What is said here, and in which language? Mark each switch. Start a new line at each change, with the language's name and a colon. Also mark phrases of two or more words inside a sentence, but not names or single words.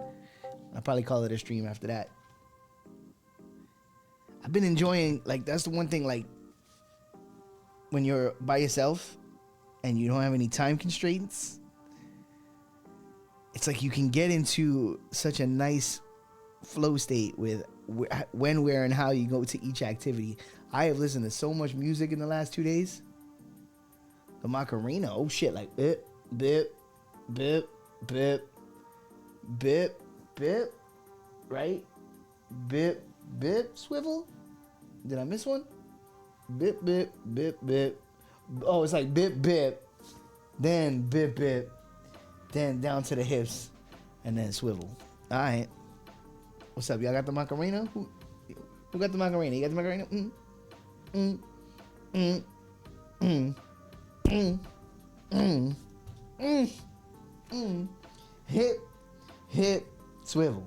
English: I'll probably call it a stream after that. I've been enjoying, like, that's the one thing, like, when you're by yourself and you don't have any time constraints, it's like you can get into such a nice flow state with when, where, and how you go to each activity. I have listened to so much music in the last 2 days. The Macarena, oh shit, like bip, bip, bip, bip, bip, bip, right? Bip, bip, swivel. Did I miss one? Bip, bip, bip, bip. Oh, it's like bip, bip, then bip, bip, then down to the hips, and then swivel. All right. What's up? Y'all got the Macarena? Who got the Macarena? You got the Macarena? Hip, hip, swivel.